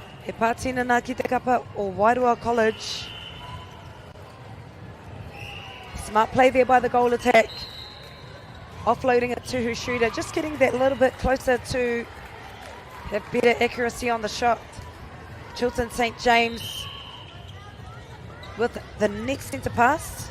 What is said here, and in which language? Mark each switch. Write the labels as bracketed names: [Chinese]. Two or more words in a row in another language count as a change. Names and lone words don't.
[Māori] He pātina nā ki te kapa o Wairua College. [English] Smart play there by the goal attack. Offloading it to her shooter, just getting that little bit closer to have better accuracy on the shot. Chilton St. James with the next centre pass.